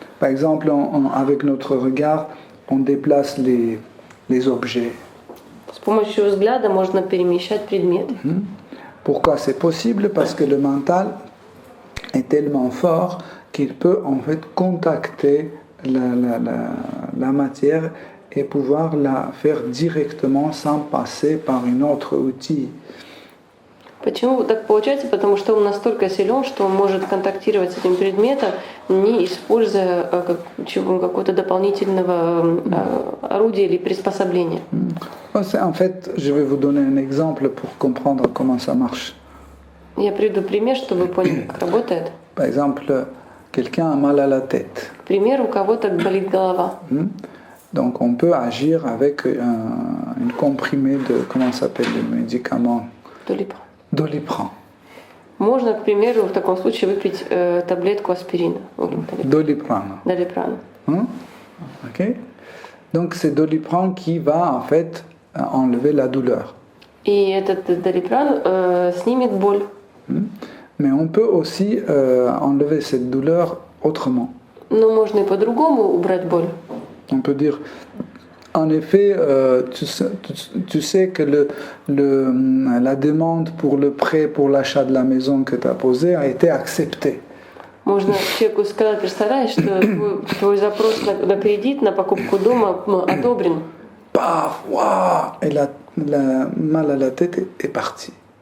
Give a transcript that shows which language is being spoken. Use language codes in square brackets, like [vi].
[fr] Par exemple, avec notre regard, on déplace les objets. [ru] С помощью взгляда можно перемещать предметы. [fr] Pourquoi c'est possible? Parce que le mental est tellement fort qu'il peut en fait contacter la matière et pouvoir la faire directement sans passer par un autre outil. [ru] Почему так получается? Потому что он настолько силен, что он может контактировать с этим предметом, не используя какого-то дополнительного орудия или приспособления. [fr] En fait, je vais vous donner un exemple pour comprendre comment ça marche. [ru] Я приведу пример, чтобы вы поняли, как работает. [fr] Par exemple, quelqu'un a mal à la tête. [ru] К примеру, у кого-то болит голова. [fr] Donc on peut agir avec une comprimée de, comment s'appelle le médicament? Doliprane. [ru] Можно, к примеру, в таком случае выпить таблетку аспирина. [fr] Doliprane. Ok. Donc c'est Doliprane qui va en fait enlever la douleur. [ru] И этот долипран снимет боль. [fr] Mais on peut aussi enlever cette douleur autrement. [ru] Но можно и по-другому убрать боль. [fr] On peut dire, en effet, tu sais que la demande pour le prêt pour l'achat de la maison que tu as posé a été acceptée. [ru] Можно человеку сказать, представляешь, что твой запрос на кредит, на покупку дома одобрен. [fr] Paf, waouh! Et la mal à la tête est partie.